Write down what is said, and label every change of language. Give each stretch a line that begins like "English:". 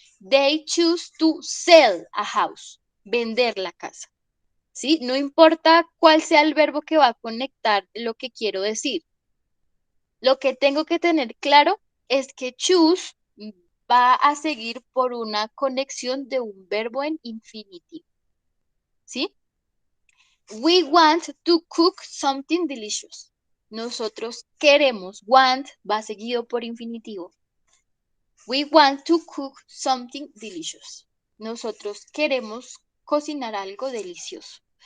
English: They choose to sell a house,
Spanish: vender la casa. ¿Sí? No importa cuál sea el verbo que va a conectar lo que quiero decir. Lo que tengo que tener claro es que choose va a seguir por una conexión de un verbo en infinitivo. ¿Sí?
English: We want to cook something delicious.
Spanish: Nosotros queremos, want va seguido por infinitivo.
English: We want to cook something delicious.
Spanish: Nosotros queremos cocinar algo delicioso.